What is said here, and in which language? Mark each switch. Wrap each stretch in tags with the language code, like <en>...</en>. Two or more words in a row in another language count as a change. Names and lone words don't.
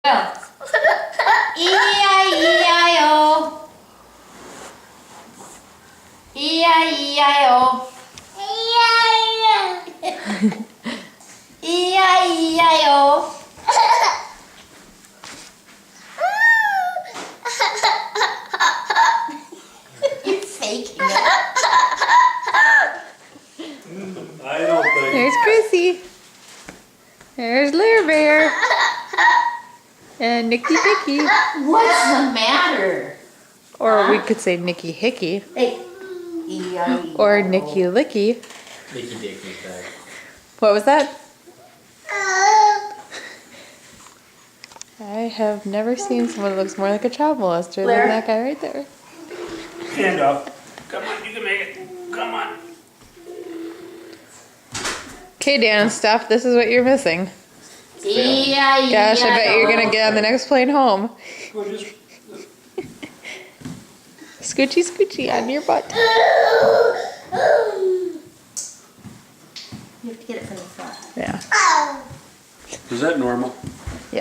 <en>Well, E-I-E-I-O. E-I-E-I-O. E-I-E-I-O. You're faking it. I don't think. There's Chrissy. There's Lair Bear. And Nicky Picky. What's the matter? Or we could say Nicky Hickey. Hey. E-I-E-I-O. Or Nicky Licky. Nicky Dickey's back. What was that? I have never seen someone that looks more like a child molester Blair? than that guy right there. Stand up. Come on, you can make it. Come on. Okay, Dan and stuff, this is what you're missing. E-I-E-I-O. Gosh, I bet you're gonna get on the next plane home. Go just. Scoochie scoochie on your butt. You have to get it from the front. Yeah. Is that normal?</en>